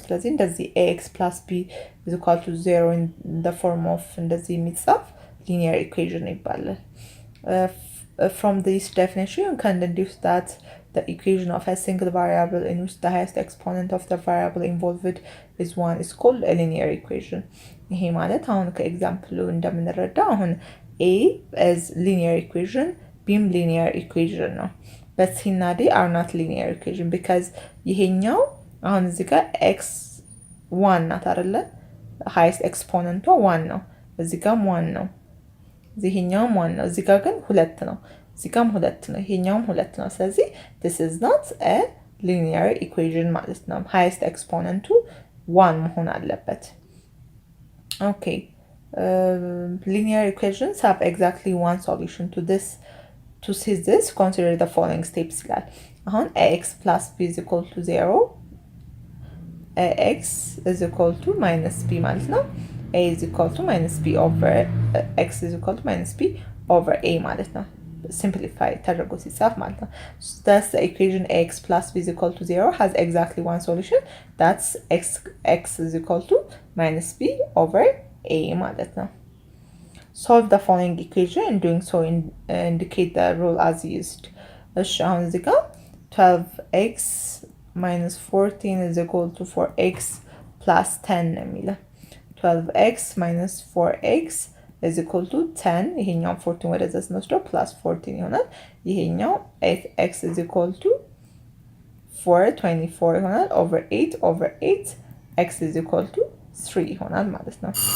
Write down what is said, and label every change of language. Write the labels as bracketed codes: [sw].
[am] ስለዚህ እንደዚህ [en] ax plus b is equal to 0 in the form of [am] እንደዚህ የሚጻፍ [en] linear equation ይባላል። From this definition, you can deduce that the equation of a single variable in which the highest exponent of the variable involved is 1 is called a linear equation. [am] ይሄ ማለት አሁን ከኤግዛምፕሉ እንደምንረዳ አሁን [en] a is linear equation, [am] bም linear equation ነው። but c እና d [en] are not linear equation because [am] ይሄኛው አሁን እዚህ ጋር x 1 ናት አይደለ? highest exponent 1 ነው። እዚህ ጋር 1 ነው። ይሄኛውም 1 ነው። እዚህ ጋር ግን 2 ነው። እዚህ ጋርም 2 ነው። ይሄኛውም 2 ነው። ስለዚህ [en] this is not a linear equation [am] ማለት ነው። highest exponent 1 መሆን አለበት። Okay. [en] Linear equations have exactly one solution to this. To see this, consider the following steps [am] ይላል። አሁን [en] ax plus b is equal to 0, ax is equal to minus b [am] ማለት ነው። [en] a is equal to minus b over x is equal to minus b over a ማለት ነው። simplify ተደርጎ ሲጻፍ ማለት ነው። thus the equation ax plus b is equal to 0 has exactly one solution, that's x is equal to minus b over a [am] ማለት ነው። [en] solve the following equation and doing so indicate the rule as used. [am] እሺ አሁን እዚህ ጋር [en] 12x minus 14 is equal to 4x plus 10 [am] ነው የሚለው 12x minus 4x is equal to 10 ይሄኛው 14 ወደዛ ስንወስደው plus 14 ይሆናል። ይሄኛው 8x is equal to 424 ይሆናል over 8 over 8 x is equal to 3 ይሆናል ማለት ነው።